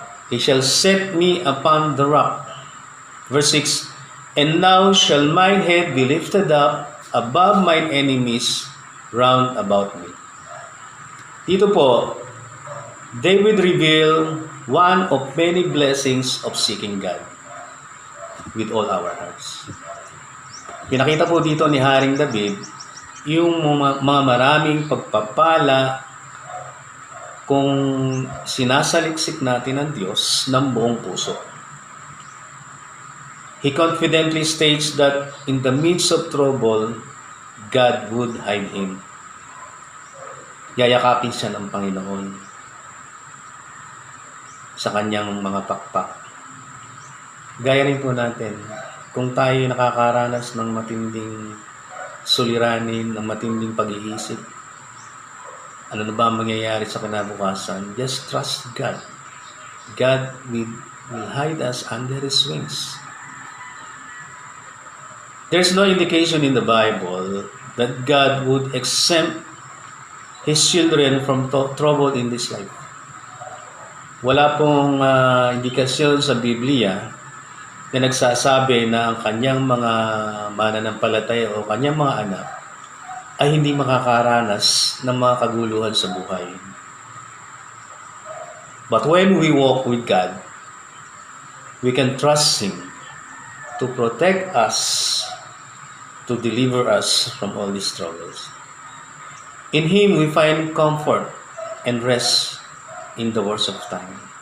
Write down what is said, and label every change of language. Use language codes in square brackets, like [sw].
[en] He shall set me upon the rock. Verse 6, and now shall mine head be lifted up above mine enemies round about me. [tl] Dito po, [en] David revealed one of many blessings of seeking God with all our hearts. [tl] Pinakita po dito ni Haring David yung mga maraming pagpapala kung sinasaliksik natin ang Diyos ng buong puso. [en] He confidently states that in the midst of trouble, God would hide him. [tl] Yayakapin siya ng Panginoon sa kanyang mga pakpak. Gaya rin po natin, kung tayo nakakaranas ng matinding suliranin, ng matinding pag-iisip, ano na ba ang mangyayari sa kinabukasan? [en] Just trust God. God will hide us under His wings. There's no indication in the Bible that God would exempt His children from trouble in this life. [tl] Wala pong indikasyon sa Biblia na nagsasabi na ang kanyang mga mananampalataya o kanyang mga anak ay hindi makakaranas ng mga kaguluhan sa buhay. [en] But when we walk with God, we can trust Him to protect us, to deliver us from all these troubles. In Him, we find comfort and rest in the worst of time.